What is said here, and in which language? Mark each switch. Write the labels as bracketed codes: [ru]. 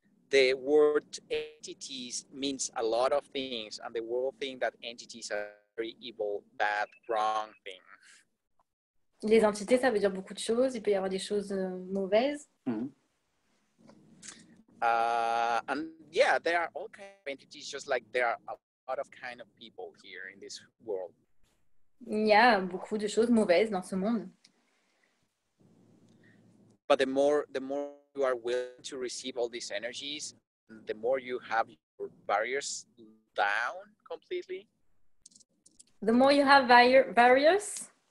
[en] The word entities means a lot of things, and the world thinks that entities are very evil, bad, wrong thing. [fr] Les entités, ça veut dire beaucoup de choses. Il peut y avoir des choses mauvaises. Mhm. [en] And yeah, there are all kinds of entities, just like there are a lot of kind of people here in this world. [fr] Il y a beaucoup de choses mauvaises dans ce monde. [en] But the more you are willing to receive all these energies, the more you have your barriers down completely. The more you have barriers.